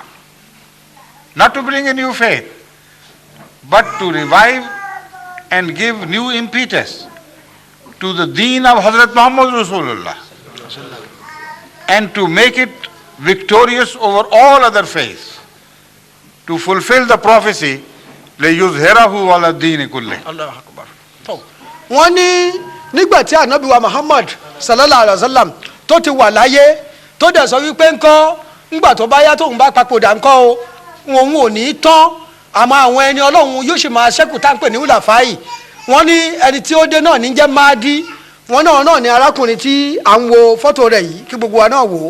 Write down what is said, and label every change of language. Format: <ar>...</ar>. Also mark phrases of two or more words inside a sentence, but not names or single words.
<en>Not to bring a new faith, but to revive and give new impetus to the deen of Hazrat Muhammad Rasulullah and to make it victorious over all other faiths, to fulfill the prophecy</en> <ar>لِيُظْهِرَهُ عَلَى الدِّينِ كُلِّهِ. الله أكبر.</ar> <yo>Wọ́n ní nígbà tí ànábì wa Muhammad</yo> <ar>صلى الله عليه وسلم</ar> <yo>tó ti wà láyé tó dẹ̀ sọ wípé ńkọ́ ńgbà tó bá yá tóun bá papòdà ńkọ́ o òun ò ní tán àmọ́ àwọn ẹni ọlọ́run yóò ṣì máa ṣẹ́kù tá à ń pè ní wùlàfáì. Wọ́n ní ẹni tí ó dé náà ní jẹ́ Mahdi. Wọ́n náà ní arákùnrin tí à ń wo fọ́tò rẹ̀ yìí kí gbogbo wa náà wò ó.</yo>